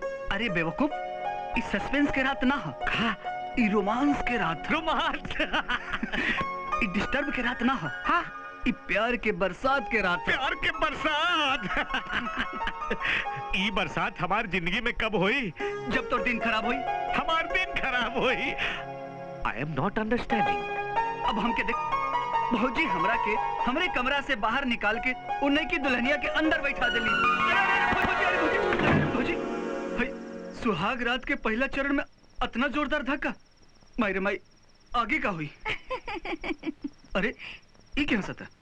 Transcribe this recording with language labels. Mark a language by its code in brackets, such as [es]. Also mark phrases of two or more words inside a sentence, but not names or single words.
[bho] अरे बेवकूफ, इस सस्पेंस के रात ना हो, ई रोमांस के रात। रोमांस? ई डिस्टर्ब के रात ना हो, हाँ, ई प्यार के बरसात के रात। प्यार के बरसात? ई बरसात हमार जिंदगी में कब हुई? जब तो दिन खराब हुई। हमार दिन खराब हुई। [en] I am not understanding. [bho] अब हमके देख, भौजी हमरा के हमरे कमरा से बाहर निकाल के उन्हीं की दुल्हनिया के अंदर बैठा देली। भौजी भाई सुहाग रात के पहला चरण में इतना जोरदार धक्का। मायरे माई आगे का हुई? अरे ये क्या हंसता?